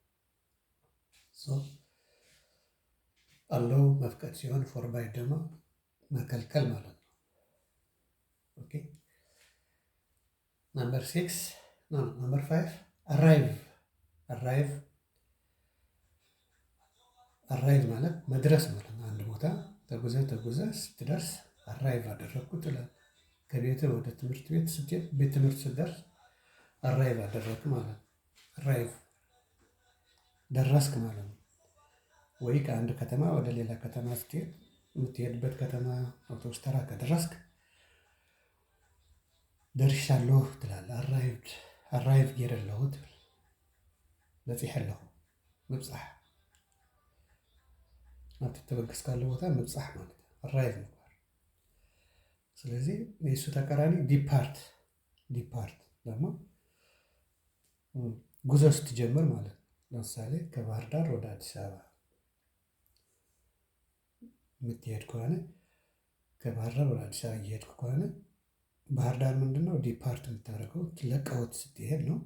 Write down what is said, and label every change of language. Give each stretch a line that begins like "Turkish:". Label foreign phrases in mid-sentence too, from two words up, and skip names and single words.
Amharic: አለው መፍቀድ ሲሆን ፎርባይድ ደግሞ መከልከል ማለት ነው።
English: okay number 5 arrive
Amharic: ማለት መድረስ ማለት ነው። አንድ ቦታ ተጉዘህ ስትደርስ አራይቭ አደረግኩ ትላለህ። ከቤትህ ወደ ትምህርት ቤት ስትሄድ ቤት ትምህርት ስትደርስ አራይቭ አደረግክ ማለት ነው። አራይቭ ደረስክ ማለት ነው። ወይ ከአንድ ከተማ ወደ ሌላ ከተማ ስትሄድ የምትሄድበት ከተማ አውቶቡስ ተራ ከደረስክ ደርሻለሁ ትላለህ። አራይቭ ጌረለሁ
Tigrinya: ትብል በፂሐለሁ ምብፃሕ ናብቲ ተበገስካሉ ቦታ ምብፃሕ
Amharic: ማለት አራይቭ ምግባር። ስለዚህ የእሱ ተቃራኒ ዲፓርት ደግሞ ጉዞ ስትጀምር ማለት ነው። ለምሳሌ ከባህር ዳር ወደ አዲስ አበባ የምትሄድ ከሆነ ከባህር ዳር ወደ አዲስ አበባ እየሄድክ ከሆነ ባህር ዳር ምንድነው ዲፓርት የምታደርገው ለቀውት ስትሄድ ነው።